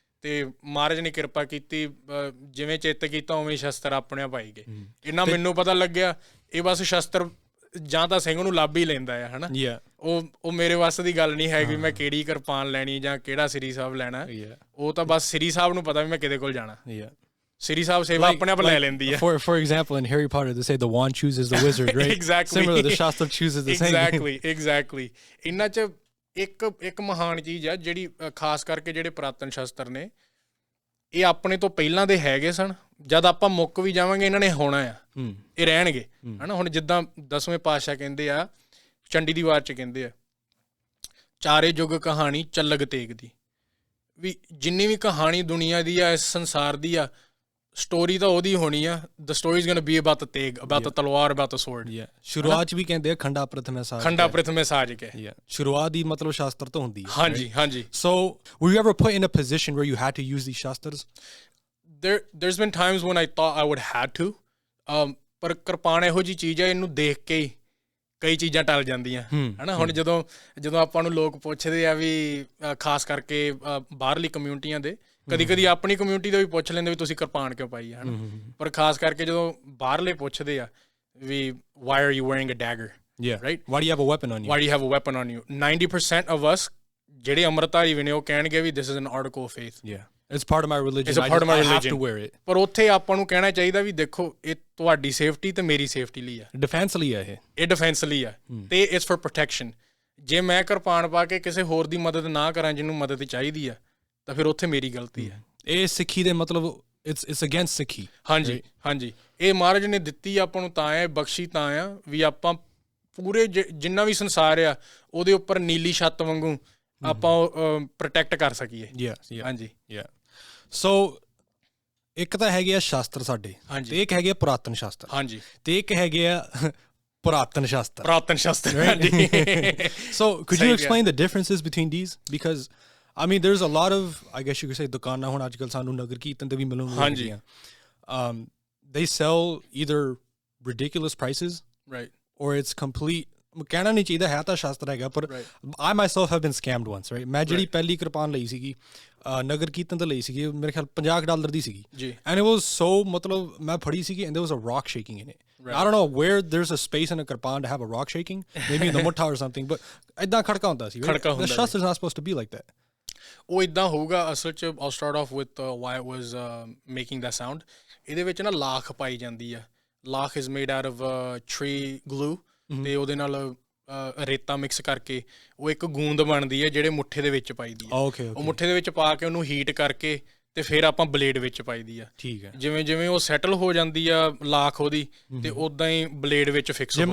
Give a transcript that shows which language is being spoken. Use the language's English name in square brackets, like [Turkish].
[Punjabi] ਤੇ ਮਹਾਰਾਜ ਨੇ ਕਿਰਪਾ ਕੀਤੀ, ਜਿਵੇਂ ਚਿੱਤ ਕੀਤਾ ਉਵੇਂ ਸ਼ਸਤਰ ਆਪਣੇ ਆਪ ਆਈ ਗਏ. ਇੰਨਾ ਮੈਨੂੰ ਪਤਾ ਲੱਗਿਆ ਇਹ ਬਸ ਸ਼ਸਤਰ ਜਾਂ ਤਾਂ ਸਿੰਘ ਨੂੰ ਲੱਭ ਹੀ ਲੈਂਦਾ ਆ, ਹਨਾ. ਉਹ ਮੇਰੇ ਵੱਸ ਦੀ ਗੱਲ ਨਹੀਂ ਹੈਗੀ ਮੈਂ ਕਿਹੜੀ ਕਿਰਪਾਨ ਲੈਣੀ ਜਾਂ ਕਿਹੜਾ ਸ੍ਰੀ ਸਾਹਿਬ ਲੈਣਾ. ਉਹ ਤਾਂ ਬਸ ਸ੍ਰੀ ਸਾਹਿਬ ਨੂੰ ਪਤਾ ਵੀ ਮੈਂ ਕਿਹਦੇ ਕੋਲ ਜਾਣਾ. ਸ੍ਰੀ ਸਾਹਿਬ ਸੇਵਾ ਆਪਣੇ ਆਪ ਲੈ ਲੈਂਦੀ ਹੈ. [English] For example, in Harry Potter, they say the wand chooses the wizard, right? Exactly. Similarly, the Shastra chooses the Saint. Exactly. [Punjabi] ਇਹਨਾਂ 'ਚ ਇੱਕ ਮਹਾਨ ਚੀਜ਼ ਆ ਜਿਹੜੀ ਖਾਸ ਕਰਕੇ ਜਿਹੜੇ ਪੁਰਾਤਨ ਸ਼ਸਤਰ ਨੇ ਇਹ ਆਪਣੇ ਤੋਂ ਪਹਿਲਾਂ ਦੇ ਹੈਗੇ ਸਨ. ਜਦ ਆਪਾਂ ਮੁੱਕ ਵੀ ਜਾਵਾਂਗੇ ਇਹਨਾਂ ਨੇ ਹੋਣਾ ਆ, ਇਹ ਰਹਿਣਗੇ, ਹਨਾ. ਹੁਣ ਜਿੱਦਾਂ 10ਵੇਂ ਪਾਤਸ਼ਾਹ ਕਹਿੰਦੇ ਆ ਚੰਡੀ ਦੀ ਵਾਰ 'ਚ ਕਹਿੰਦੇ ਆ ਚਾਰੇ ਯੁੱਗ ਕਹਾਣੀ ਚੱਲਗ ਤੇਗ ਦੀ ਵੀ ਜਿੰਨੀ ਵੀ ਕਹਾਣੀ ਦੁਨੀਆ ਦੀ ਆ, ਇਸ ਸੰਸਾਰ ਦੀ ਆ, ਸਟੋਰੀ ਤਾਂ ਉਹਦੀ ਹੋਣੀ ਆ. [English] the story is going to be about the teg, about the talwar, about the sword. [Punjabi] ਸ਼ੁਰੂਆਤ 'ਚ ਵੀ ਕਹਿੰਦੇ ਆ ਖੰਡਾ ਪ੍ਰਥਮੇ ਸਾਜ ਕੇ. ਸ਼ੁਰੂਆਤ ਦੀ ਮਤਲਬ ਸ਼ਾਸਤਰ ਤੋਂ ਹੁੰਦੀ ਹੈ. ਹਾਂਜੀ. [English] So were you ever put in a position where you had to use these shastras? There's been times when I thought I would had to, [Punjabi] ਪਰ ਕਿਰਪਾਨ ਇਹੋ ਜਿਹੀ ਚੀਜ਼ ਹੈ, ਇਹਨੂੰ ਦੇਖ ਕੇ ਹੀ ਕਈ ਚੀਜ਼ਾਂ ਟਲ ਜਾਂਦੀਆਂ ਹਨਾ। ਹੁਣ ਜਦੋਂ ਆਪਾਂ ਨੂੰ ਲੋਕ ਪੁੱਛਦੇ ਆ ਵੀ ਖਾਸ ਕਰਕੇ ਬਾਹਰਲੀ ਕਮਿਊਨਿਟੀਆਂ ਦੇ, ਕਦੀ ਆਪਣੀ ਕਮਿਊਨਿਟੀ ਦੇ ਵੀ ਪੁੱਛ ਲੈਂਦੇ ਵੀ ਤੁਸੀਂ ਕਿਰਪਾਨ ਕਿਉਂ ਪਾਈ ਹੈ ਹਨਾ, ਪਰ ਖਾਸ ਕਰਕੇ ਜਦੋਂ ਬਾਹਰਲੇ ਪੁੱਛਦੇ ਆ ਵੀ [English] why are you wearing a dagger, right, why do you have a weapon on you, 90% of us [Punjabi] ਜਿਹੜੇ ਅੰਮ੍ਰਿਤਧਾਰੀ ਵੀ ਨੇ ਉਹ ਕਹਿਣਗੇ ਵੀ [English] this is an article of faith, it's part of my religion, it's a part of my religion, I have to wear it. [Punjabi] ਪਰ ਉੱਥੇ ਆਪਾਂ ਨੂੰ ਕਹਿਣਾ ਚਾਹੀਦਾ ਵੀ ਦੇਖੋ ਇਹ ਤੁਹਾਡੀ ਸੇਫਟੀ ਤੇ ਮੇਰੀ ਸੇਫਟੀ ਲਈ ਆ, ਡਿਫੈਂਸ ਲਈ ਆ, ਇਹ ਡਿਫੈਂਸ ਲਈ ਆ ਤੇ [English] It's for protection. [Punjabi] ਜੇ ਮੈਂ ਕਿਰਪਾਨ ਪਾ ਕੇ ਕਿਸੇ ਹੋਰ ਦੀ ਮਦਦ ਨਾ ਕਰਾਂ ਜਿਹਨੂੰ ਮਦਦ ਚਾਹੀਦੀ ਆ ਤਾਂ ਫਿਰ ਉੱਥੇ ਮੇਰੀ ਗਲਤੀ ਆ। ਇਹ ਸਿੱਖੀ ਦੇ ਮਤਲਬ [English] it's against [Punjabi] ਸਿੱਖੀ। ਹਾਂਜੀ ਇਹ ਮਹਾਰਾਜ ਨੇ ਦਿੱਤੀ ਆਪਾਂ ਨੂੰ ਤਾਂ ਆ, ਬਖਸ਼ੀ ਤਾਂ ਆ ਵੀ ਆਪਾਂ ਪੂਰੇ ਜਿੰਨਾ ਵੀ ਸੰਸਾਰ ਆ ਉਹਦੇ ਉੱਪਰ ਨੀਲੀ ਛੱਤ ਵਾਂਗੂ ਆਪਾਂ ਪ੍ਰੋਟੈਕਟ ਕਰ ਸਕੀਏ। ਹਾਂਜੀ ਸੋ ਇੱਕ ਤਾਂ ਹੈਗੇ ਆ ਸ਼ਾਸਤਰ ਸਾਡੇ, ਤੇ ਇੱਕ ਹੈਗੇ ਆ ਪੁਰਾਤਨ ਸ਼ਾਸਤਰ, ਹਾਂਜੀ, ਤੇ ਇੱਕ ਹੈਗੇ ਆ ਪੁਰਾਤਨ ਸ਼ਾਸਤਰ। ਹਾਂਜੀ। [English] So could you explain the differences between these? Because I mean there's a lot of, I guess you could say, [Punjabi] ਦੁਕਾਨਾਂ ਹੁਣ ਅੱਜ ਕੱਲ੍ਹ ਸਾਨੂੰ ਨਗਰ ਕੀਰਤਨ ਤੇ ਵੀ ਮਿਲਣ ਲੱਗੀਆਂ। [English] They sell either ridiculous prices, right, or it's complete, [Punjabi] ਕਹਿਣਾ ਨਹੀਂ ਚਾਹੀਦਾ, ਹੈ ਤਾਂ ਸ਼ਾਸਤਰ ਹੈਗਾ, ਪਰ [English] I myself have been scammed once, right? [Punjabi] ਮੈਂ ਜਿਹੜੀ ਪਹਿਲੀ ਕਿਰਪਾਨ ਲਈ ਸੀਗੀ ਨਗਰ ਕੀਰਤਨ ਤੇ ਲਈ ਸੀਗੀ, ਮੇਰੇ ਖਿਆਲ $50 ਦੀ ਸੀਗੀ, [English] and it was so, [Punjabi] ਮਤਲਬ ਮੈਂ ਫੜੀ ਸੀਗੀ [English] and there was a rock shaking in it. I don't know where there's a space in a kirpan to have a rock shaking, maybe in the mutta or something, but [Punjabi] ਏਦਾਂ ਖੜਕਾ ਹੁੰਦਾ ਸੀ, [English] right? The shastra is not supposed to be like that. [Punjabi] ਉਹ ਇੱਦਾਂ ਹੋਊਗਾ ਅਸਲ 'ਚ। [English] I'll start off with why it was making that sound. [Punjabi] ਇਹਦੇ ਵਿੱਚ ਨਾ ਲਾਖ ਪਾਈ ਜਾਂਦੀ ਆ। ਲਾਖ [English] is made out of tree glue, [Punjabi] ਤੇ ਉਹਦੇ ਨਾਲ ਰੇਤਾ ਮਿਕਸ ਕਰਕੇ ਉਹ ਇੱਕ ਗੂੰਦ ਬਣਦੀ ਹੈ ਜਿਹੜੇ ਮੁੱਠੇ ਦੇ ਵਿੱਚ ਪਾਈਦੀ ਆ। ਉਹ ਮੁੱਠੇ ਦੇ ਵਿੱਚ ਪਾ ਕੇ ਉਹਨੂੰ ਹੀਟ ਕਰਕੇ ਤੇ ਫਿਰ ਆਪਾਂ ਬਲੇਡ ਵਿੱਚ ਪਾਈਦੀ ਆ। ਠੀਕ ਹੈ। ਜਿਵੇਂ ਉਹ ਸੈਟਲ ਹੋ ਜਾਂਦੀ ਆ ਲਾਖ ਉਹਦੀ, ਤੇ ਉਦਾਂ ਹੀ ਬਲੇਡ ਵਿੱਚ ਫਿਕਸ ਹੋ ਜਾਂਦੀ।